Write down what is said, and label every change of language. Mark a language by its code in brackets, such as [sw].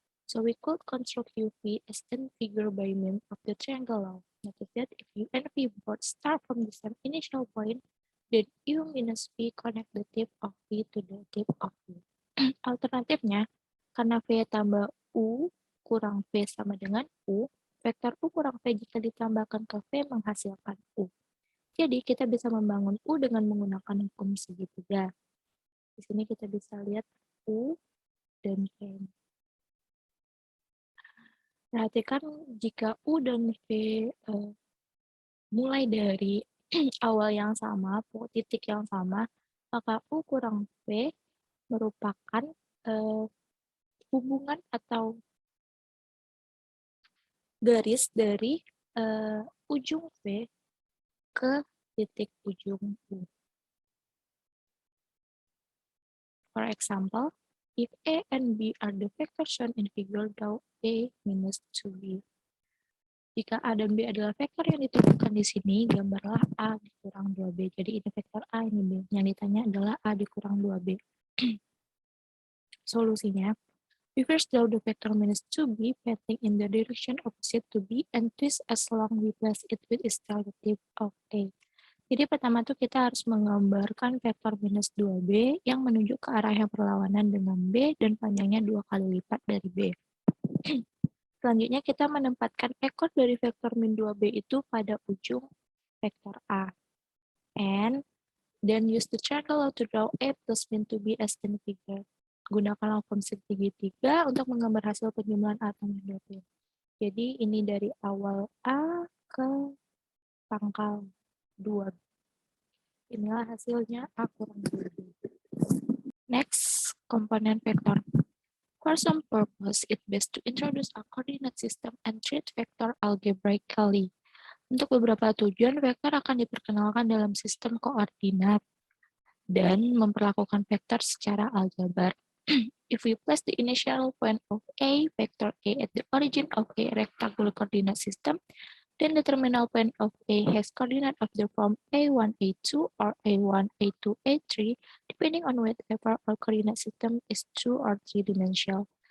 [en] So we could construct uv as n figure by means of the triangle law. Notice that if u and v both start from the same initial point, then U minus V connect the tip of V to the tip of V. [id] Alternatifnya, karena V tambah U kurang V sama dengan U, vektor U kurang V jika ditambahkan ke V menghasilkan U. Jadi kita bisa membangun U dengan menggunakan hukum segitiga. Di sini kita bisa lihat U dan V. Perhatikan jika U dan V mulai dari awal yang sama, titik yang sama, maka U kurang V merupakan hubungan atau garis dari ujung V ke titik ujung U. [en] For example, if A and B are the vectors shown in figure, draw A minus 2B. [id] Jika A dan B adalah vektor yang ditunjukkan di sini, gambarlah A dikurang 2B. Jadi ini vektor A, ini B. Yang ditanya adalah A dikurang 2B. [en] Solusinya, we first draw the vector minus 2B pointing in the direction opposite to B and twist as long we place it with its relative of A. [id] Jadi pertama tuh kita harus menggambarkan vektor minus 2B yang menunjuk ke arah yang berlawanan dengan B dan panjangnya 2 kali lipat dari B. Selanjutnya kita menempatkan ekor dari vektor min 2B itu pada ujung vektor A. [en] And then use the triangle to draw A plus min 2B as in figure. [id] Gunakan hukum segitiga untuk menggambar hasil penjumlahan A tambah 2B. Jadi ini dari awal A ke pangkal 2B. Inilah hasilnya A kurang 2B. Next, komponen vektor. [en] For some purpose, it best to introduce a coordinate system and treat vector algebraically. [id] Untuk beberapa tujuan, vektor akan diperkenalkan dalam sistem koordinat dan memperlakukan vektor secara aljabar. [en] If we place the initial point of A, vector A at the origin of a rectangular coordinate system, then the terminal point of A has coordinate of the form A1, A2, or A1, A2, A3, depending on whether our coordinate system is 2 or 3-dimensional.